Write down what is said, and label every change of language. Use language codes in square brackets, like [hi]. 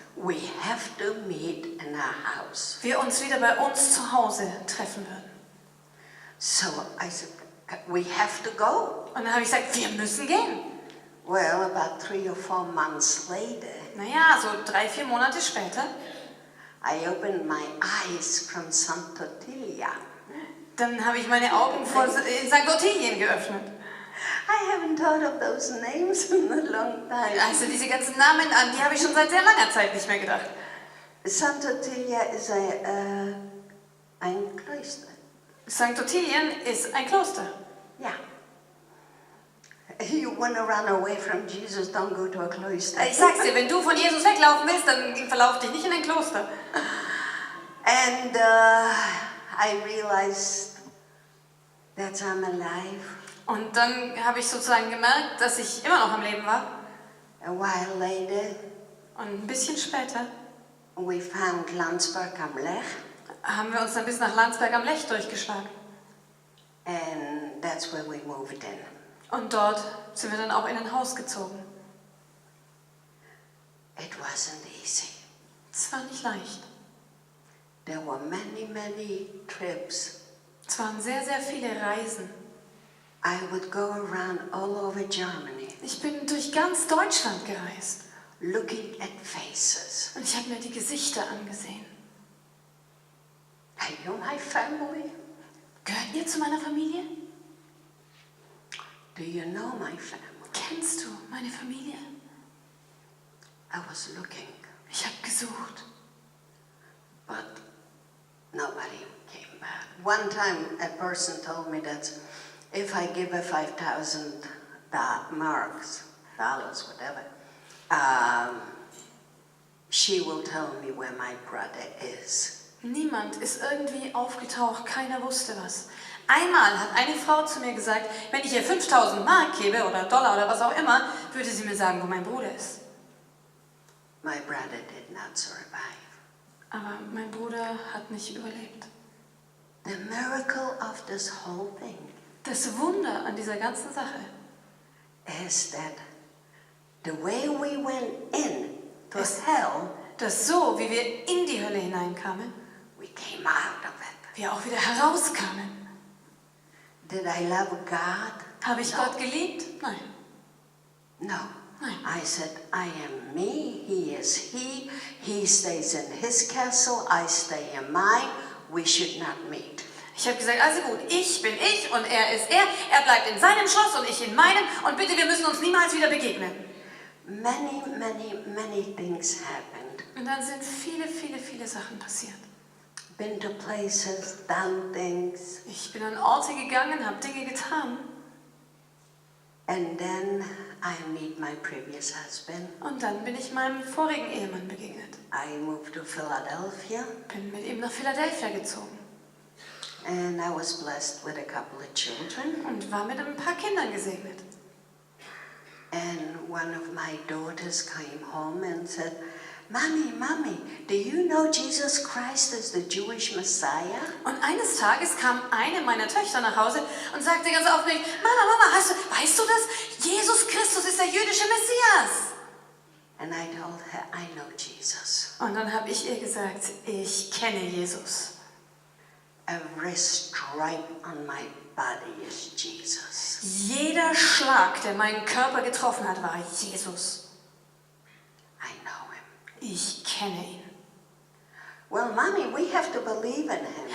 [en] we have to meet in our house. [de] wir uns wieder bei uns zu Hause treffen würden. [en] So I said, we have to go. [de] Und dann habe ich gesagt, wir müssen gehen. [en] Well, about 3 or 4 months later, [de] Naja, so 3-4 Monate später, [en] I opened my eyes from Santa Tilia. [de] dann habe ich meine Augen in St. Ottilien geöffnet. [en] I haven't thought of those names in a long time. [de] Also diese ganzen Namen, an die habe ich schon seit sehr langer Zeit nicht mehr gedacht. [en] Santa Tilia is [de] ein Kloster. St. Ottilien ist ein Kloster. [en] Yeah. You want to run away from Jesus, don't go to a cloister. [de] Ich sag's dir, wenn du von Jesus weglaufen willst, dann verlauf dich nicht in ein Kloster. [en] And I realized that I'm alive. [de] Und dann habe ich sozusagen gemerkt, dass ich immer noch am Leben war. [en] A while later, [de] Und ein bisschen später [en] we found Landsberg am Lech, [de] haben wir uns dann bis nach Landsberg am Lech durchgeschlagen. [en] and that's where we moved in. [de] Und dort sind wir dann auch in ein Haus gezogen. [en] It wasn't easy. [de] Es war nicht leicht. [en] There were many, many trips. [de] Es waren sehr, sehr viele Reisen. [en] I would go around all over Germany [de] Ich bin durch ganz Deutschland gereist. [en] looking at faces. [de] Und ich habe mir die Gesichter angesehen. [en] Are you my family? [de] Gehört ihr zu meiner Familie? [en] Do you know my family? [de] Kennst du meine Familie? [en] I was looking, [de] Ich habe gesucht. [en] but nobody came back. One time a person told me that if I give her 5,000 marks, dollars, whatever, she will tell me where my brother is. [de] Niemand ist irgendwie aufgetaucht, keiner wusste was. Einmal hat eine Frau zu mir gesagt, wenn ich ihr 5000 Mark gebe oder Dollar oder was auch immer, würde sie mir sagen, wo mein Bruder ist. [en] My brother did not survive. [de] Aber mein Bruder hat nicht überlebt. [en] The miracle of this whole thing [de] Das Wunder an dieser ganzen Sache [en] is that the way we went in to hell, [de] dass so, wie wir in die Hölle hineinkamen, [en] we came out of it. [de] wir auch wieder herauskamen. [en] Did I love God? [de] Habe ich Gott geliebt? Nein. [en] No. [de] Nein. [en] I said, I am me, he is he. He stays in his castle, I stay in mine. We should not meet. [de] Ich habe gesagt, also gut, ich bin ich und er ist er. Er bleibt in seinem Schloss und ich in meinem. Und bitte, wir müssen uns niemals wieder begegnen. [en] Many, many, many things happened. [de] Und dann sind viele, viele, viele Sachen passiert. [en] Been to places, done things, [de] Ich bin an Orte gegangen, habe Dinge getan. [en] and then I meet my previous husband. [de] Und dann bin ich meinem vorigen Ehemann begegnet. [en] I moved to Philadelphia, [de] Bin mit ihm nach Philadelphia gezogen [en] and I was blessed with a couple of children. [de] und war mit ein paar Kindern gesegnet. [en] And one of my daughters came home and said, Mommy, Mommy, do you know Jesus Christ is the Jewish Messiah? [de] Und eines Tages kam eine meiner Töchter nach Hause und sagte ganz aufgeregt, Mama, weißt du das? Jesus Christus ist der jüdische Messias. [en] And I told her, I know Jesus. [de] Und dann habe ich ihr gesagt, ich kenne Jesus. [en] Every stripe on my body is Jesus. [de] Jeder Schlag, der meinen Körper getroffen hat, war Jesus. [en] I know him. [de] Ich kenne ihn. [en] Well, Mommy, we have to believe in him.